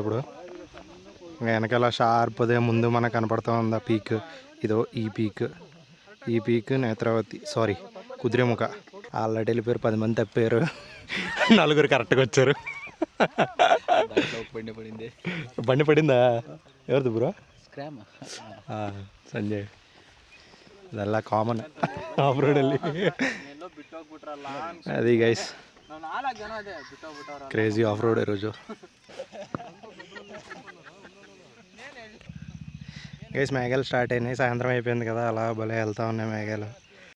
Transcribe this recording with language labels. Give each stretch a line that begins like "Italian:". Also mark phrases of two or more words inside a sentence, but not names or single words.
Telugu: ఇప్పుడు వెనకాల షార్ప్దే ముందు మనకు కనపడుతూ ఉంది ఆ పీక్. ఇదో ఈ పీక్ నేత్రావతి, సారీ కుదిరేముఖ. ఆల్రెడీ వెళ్ళిపోయారు, 10 మంది తప్పారు, 4 కరెక్ట్గా వచ్చారు. బండి పడిందా? ఎవరిది బ్రో? ಸಂಜಯ್.
Kannada: ಇದೆಲ್ಲ ಕಾಮನ್ ಆಫ್ ರೋಡಲ್ಲಿ.
Telugu: అది
English: guys crazy off road
Telugu: ఈరోజు. గైస్ మేఘాలు స్టార్ట్ అయినాయి, సాయంత్రం అయిపోయింది కదా, అలా భలే వెళ్తా ఉన్నాయి మేఘాలు.